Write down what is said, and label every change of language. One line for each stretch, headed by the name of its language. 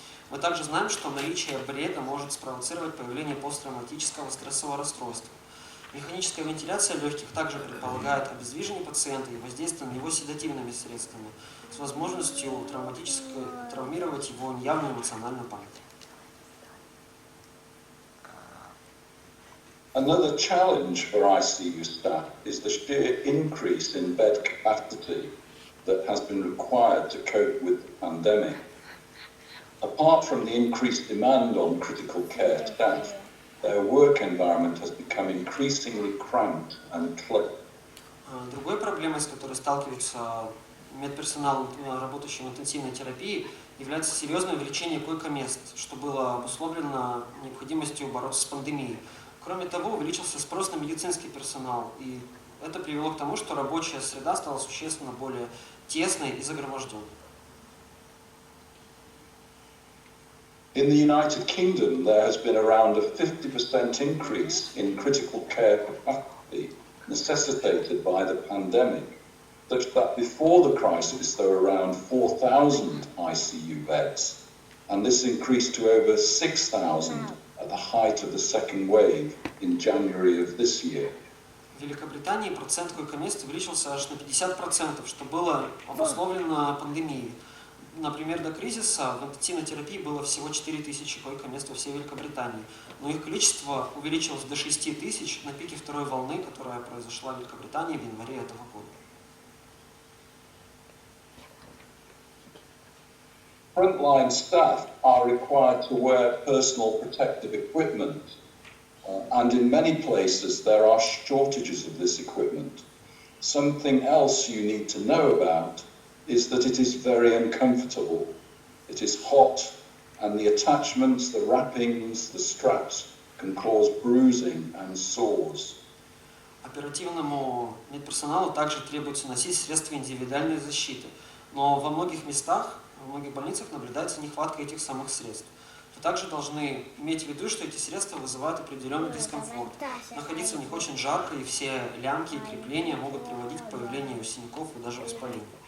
Russian: Мы также знаем, что наличие бреда может спровоцировать появление посттравматического стрессового расстройства. Механическая вентиляция легких также предполагает обездвижение пациента и воздействие на него седативными средствами с возможностью травмировать его неявную эмоциональную память.
English: Another challenge for ICU staff is the sheer increase in bed capacity that has been required to cope with the pandemic. Apart from the increased demand on critical care staff, their work environment has become increasingly cramped and cluttered.
Russian: Другой проблемой, с которой сталкивается медперсонал, работающий в интенсивной терапии, является серьезное увеличение койко-мест, что было обусловлено необходимостью бороться с пандемией. Кроме того, увеличился спрос на медицинский персонал, и это привело к тому, что рабочая среда стала существенно более тесной и загроможденной.
English: In the United Kingdom, there has been around a 50% increase in critical care capacity necessitated by the pandemic, such that before the crisis there were around 4,000 ICU beds, and this increased to over 6,000 at the height of the second wave in January of this year.
Russian: В Великобритании процент койко-мест увеличился аж на 50%, что было обусловлено пандемией. Например, до кризиса в интенсивной терапии было всего 4000 койко-мест во всей Великобритании, но их количество увеличилось до 6000 на пике второй волны, которая произошла в Великобритании в январе этого года.
English: Frontline staff are required to wear personal protective equipment, and in many places there are shortages of this equipment. Something else you need to know about is that it is very uncomfortable. It is hot, and the attachments, the wrappings, the straps can cause bruising and sores.
Russian: Оперативному медперсоналу также требуется носить средства индивидуальной защиты, но во многих местах, в многих больницах наблюдается нехватка этих самых средств. Вы также должны иметь в виду, что эти средства вызывают определенный дискомфорт. Находиться в них очень жарко, и все лямки и крепления могут приводить к появлению синяков и даже воспалений.